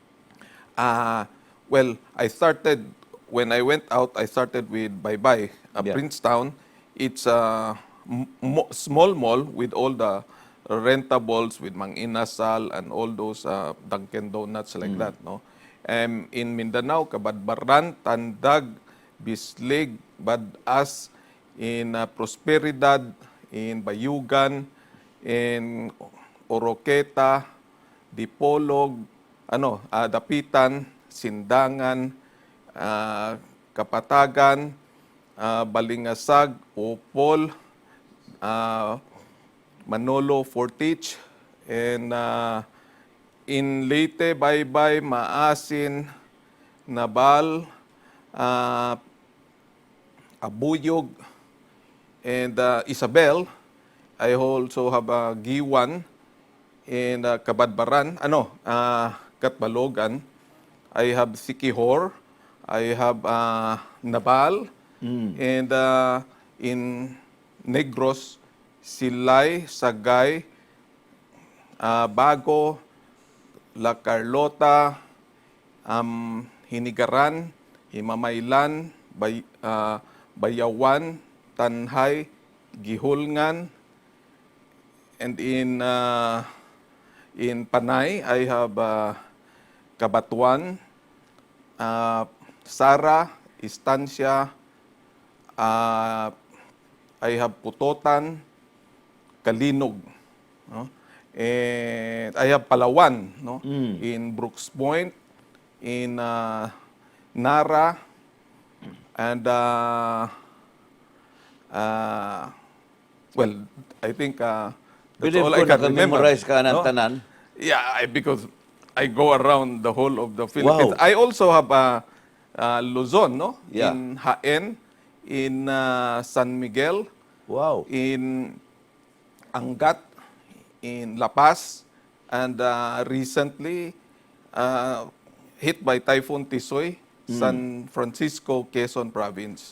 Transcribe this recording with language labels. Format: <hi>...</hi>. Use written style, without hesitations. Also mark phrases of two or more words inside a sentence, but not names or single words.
<en>Well, when I went out, I started with Bye-Bye, Yeah. Princetown. It's a small mall with all the rentables, with Mang Inasal and all those Dunkin' Donuts like that, no? In Mindanao, Kabadbaran, Tandag, Bislig, Badas, in Prosperidad, in Bayugan, in Oroqueta, Dipolog, Dapitan, Sindangan, Kapatagan, Balingasag, Opol, Manolo, Fortich, and in Leyte, Baybay, Maasin, Nabal, Abuyog, and Isabel. I also have Giwan in Kabadbaran, Katbalogan. I have Sikihor. I have Nabal. And in Negros, Silay, Sagay, Bago, La Carlota, Hinigaran, Himamaylan, Bayawan, Tanhay, Gihulngan, and in Panay, I have Kabatuan, Sara, Estancia, I have Putotan, Kalinog, no? And I have Palawan, no? In Brooks Point, in Nara, and well, I think that's Believe all ko I can remember.</en> <tl>naka-memorize ka ng no? tanan.</tl> <en>Yeah, because I go around the whole of the Philippines. Wow. I also have Luzon, no? Yeah. In Jaen, in San Miguel, Wow. in Angat, in La Paz, and recently hit by Typhoon Tisoy, San Francisco, Quezon Province.</en>